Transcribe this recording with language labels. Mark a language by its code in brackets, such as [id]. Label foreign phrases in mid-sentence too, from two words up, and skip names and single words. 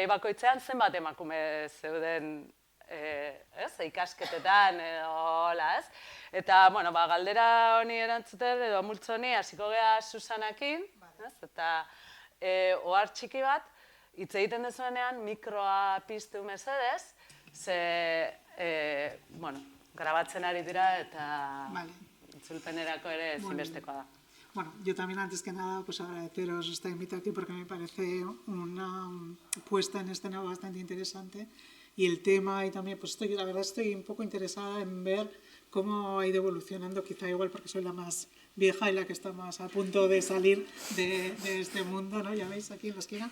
[eu] bakoitzean zenbat emakume zeuden ikasketetan edo hola, eta, galdera honi erantzuten edo multzo honi hasiko geha Susanakin, eta ohar txiki bat, hitz egiten dezuenean mikroa piztu mesedez, ze, grabatzen ari dira eta itzulpenerako ere ezinbestekoa da. [es] Bueno, yo también antes que nada pues agradeceros esta invitación porque me parece una puesta en escena bastante interesante y el tema, y también, pues la verdad estoy un poco interesada en ver cómo ha ido evolucionando, quizá igual porque soy la más vieja y la que está más a punto de salir de este mundo, ¿no? Ya veis aquí en la esquina.